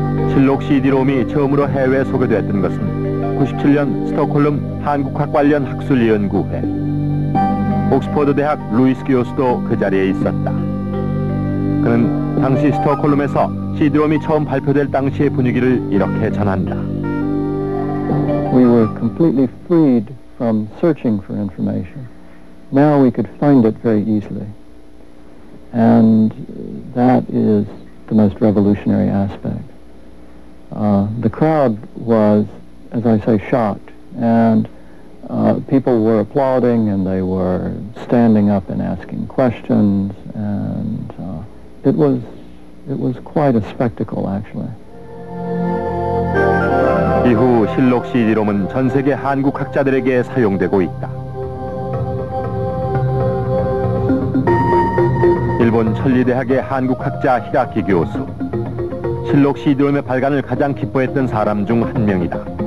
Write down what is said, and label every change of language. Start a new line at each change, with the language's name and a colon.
Korean: 실록 CD롬이 처음으로 해외에 소개됐던 것은 97년 스톡홀름 한국학 관련 학술연구회. 옥스퍼드 대학 루이스 교수도 그 자리에 있었다. 그는 당시 스톡홀름에서 CD롬이 처음 발표될 당시의 분위기를 이렇게 전한다.
English: We were completely freed from searching for information. Now we could find it very easily. And that is the most revolutionary aspect. The crowd was, as I say, shocked, and people were applauding, and they were standing up and asking questions, and it was quite a spectacle, actually.
Korean: 이후 실록 CD롬은 전 세계 한국 학자들에게 사용되고 있다. 일본 천리대학의 한국학자 히라키 교수. 실록 CD롬의 발간을 가장 기뻐했던 사람 중 한 명이다.